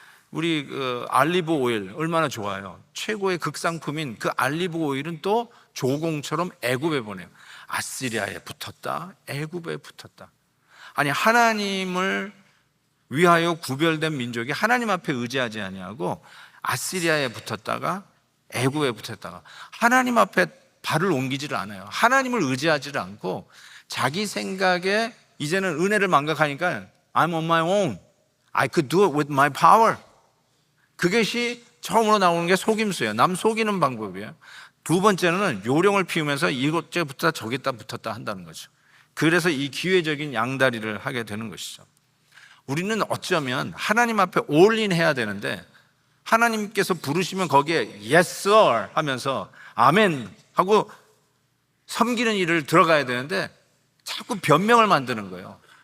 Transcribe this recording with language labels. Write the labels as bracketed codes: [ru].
[ko] 우리 알리브 오일 얼마나 좋아요. 최고의 극상품인 그 알리브 오일은 또 조공처럼 애굽에 보내요. 아시리아에 붙었다, 애굽에 붙었다. 아니, 하나님을 위하여 구별된 민족이 하나님 앞에 의지하지 아니하고 아시리아에 붙었다가 애굽에 붙었다가, 하나님 앞에 발을 옮기지를 않아요. 하나님을 의지하지를 않고 자기 생각에 이제는 은혜를 망각하니까 [en] I'm on my own, I could do it with my power. [ko] 그것이 처음으로 나오는 게 속임수예요. 남 속이는 방법이에요. 두 번째는 요령을 피우면서 이곳에 붙었다 저기다 붙었다 한다는 거죠. 그래서 이 기회적인 양다리를 하게 되는 것이죠. 우리는 어쩌면 하나님 앞에 올인 해야 되는데, 하나님께서 부르시면 거기에 [en] Yes sir [ko] 하면서 아멘 하고 섬기는 일을 들어가야 되는데, 자꾸 변명을 만드는 거예요.